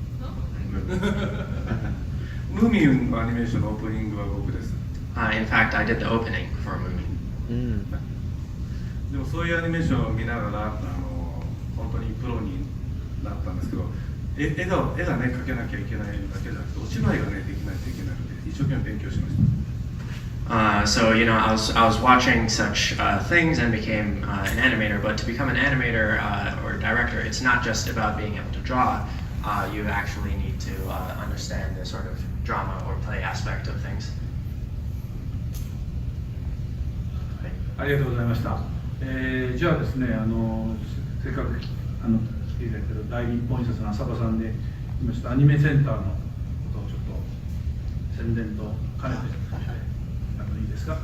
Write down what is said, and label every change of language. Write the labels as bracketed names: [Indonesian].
[Japanese] ムーミンのアニメーションのオープニングは僕です。 [English] In fact, I did the opening for Moomin. [Japanese] でもそういうアニメーションを見ながら本当にプロになったんですけど、絵がね描けなきゃいけないだけじゃなくてお芝居がねできないといけなくて一生懸命勉強しまし [English] So I was watching such things and became an animator. But to become an animator or director, it's not just about being able to draw. You actually need to understand the sort of drama or play aspect of things. [Japanese] ありがとうございました。じゃあですね、せっかく来ていただいている大日本印刷の浅場さんで、今ちょっとアニメセンターのことをちょっと宣伝と兼ねて、いいですか？